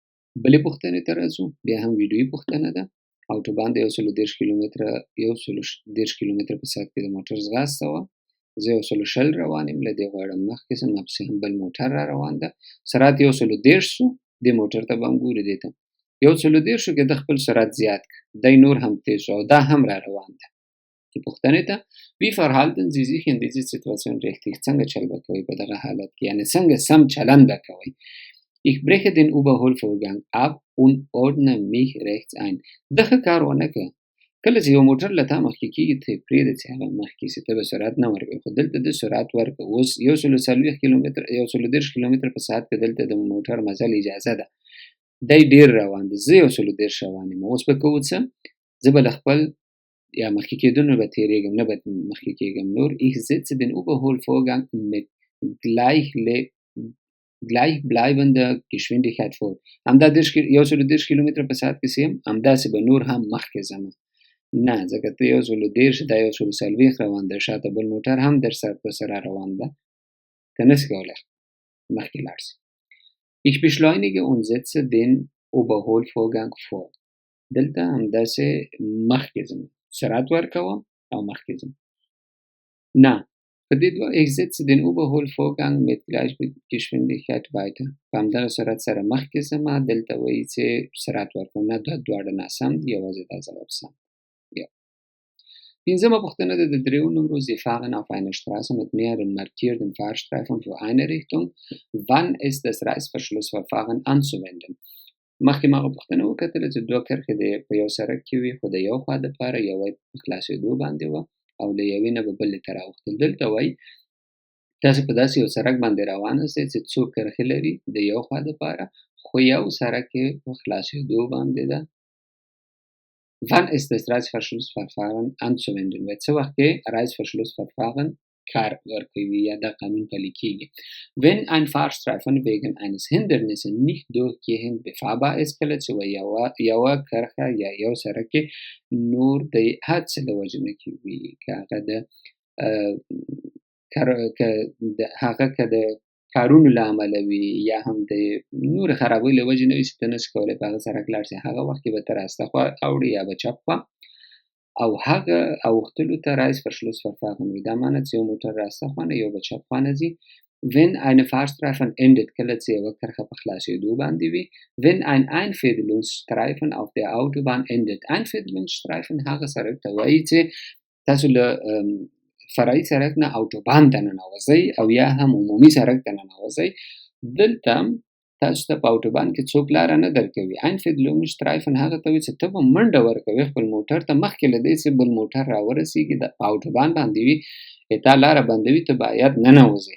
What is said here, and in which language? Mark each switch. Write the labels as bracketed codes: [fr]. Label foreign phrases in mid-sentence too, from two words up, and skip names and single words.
[ps] بیا هم ویډیویي پوښتنه ده. اوټوبان د 130 کیلومتره 130 کیلومتره په ساعت کې د موټر ځغاسته وه. زه 120 روان یم، له دې غواړم مخکې سم، ماپسې هم بل موټر را روان ده. سرعت 130 شو، دې موټر ته به هم ګورو دې ته 130 کې د خپل سرعت زیات کړ، دی نور هم تیز شو او دا هم را روان ده. [de] Die [ps] پوښتنې ته [de] wie verhalten Sie sich in dieser Situation richtig؟ [ps] څنګه چل به کوئ په دغه حالت کې، یعنې څنګه سم چلند به کوئ. [de] Ich breche den Überholvorgang ab und ordne mich rechts ein. [ps] دغه کار ونه کړه. کله چې یو موټر له تا مخکې کېږي ته یې پرېږده چې هغه مخکې شي، ته به سرعت نه ورکوې، خو دلته د سرعت ورکړه. اوس 130 کیلومتر په ساعت کې دلته د موټر مزل اجازه ده، دی ډېر روان دی، زه 130 روان یم. اوس به کوو څه؟ زه به له خپل یا مخکې کېدونو به تېرېږم، نه به مخکې کېږم نور. [de] Ich setze den Überholvorgang mit gleichbleibender Geschwindigkeit fort. [ps] همدا 130 کیلومتر په ساعت کې یم، همداسې به نور هم مخکې ځم. نه، ځکه ته 130 دا 140 روان دی، شاته بل موټر هم در سر په سره روان ده، ته نسې کولی مخکې لاړ شې. [de] Ich beschleunige und setze den Überholvorgang fort. [ps] دلته همداسې مخکې ځم، سرعت ورکوم او مخکې ځم. نه، په دې دوه [de] ich setze den Überholvorgang mit gleicher Geschwindigkeit weiter. [ps] په همدغه سرعت سره مخکې ځم، دلته وایي چې سرعت ورکوم. نه، دا دواړه ناسم دي، یوازې دا ځواب سم. پنځمه پوښتنه ده د 3 نمرو [de] Sie fahren auf einer Straße mit mehreren markierten Fahrstreifen für eine Richtung. Wann ist das Reißverschlussverfahren anzuwenden؟ [ps] مخکې ما هغه پوښتنه وکتله چې دوه کرښې د په یو سړک کې وي، خو د یو خوا دپاره یوه په خلاصېدو باندې وه او له یوې نه به بلې ته راوختل. دلته وایي تاسې په داسې یو سړک باندې روان یاستئ چې څو کرښې لري د یو خوا دپاره، خو یو سړک یې په خلاصېدو باندې ده. [de] Wann ist das Reißverschlussverfahren anzuwenden؟ [ps] و څه وخت کې Reißverschlussverfahren کار ورکوي یا دا قانون پلی کېږي. [de] Wenn ein Fahrstreifen wegen eines Hindernisses nicht durchgehend befahrbar ist، [ps] کله چې یوه کرښه یا یو سړک کې نور د هر څه له وجې نه کېږي، که هغه که د کارونو له امله وي یا هم د نور خرابۍ له وجې نه وي چې ته نشې کولی په هغه سړک لاړ شې، هغه وخت کې به ته راسته خوا اوړې یا به چپ خوا، او هغه اوښتلو ته Reißverschlussverfahren وي. دا معنی چې یو موټر راسته خوا نه یو به چپ خوا نه ځي. [de] Wenn eine Fahrstreifen endet، [ps] کله چې یوه کرښه په خلاصېدو باندې وي. [de] Wenn ein Einfädelungsstreifen auf der Autobahn endet. [ps] Einfädelungsstreifen هغه سړک ته وایي چې تاسو له فرعي سړک نه اوټوبان ته ننوځئ او یا هم عمومي سړک ته ننوځئ. دلته تاسو ته په اوټوبان کې څوک لاره نه درکوي. Einfädelungsstreifen هغه ته وایي چې ته به منډه ورکوې خپل موټر ته، مخکې له دې چې بل موټر راورسېږي په اوټوبان باندې وي، تا لاره بندوي، ته باید ننوځې.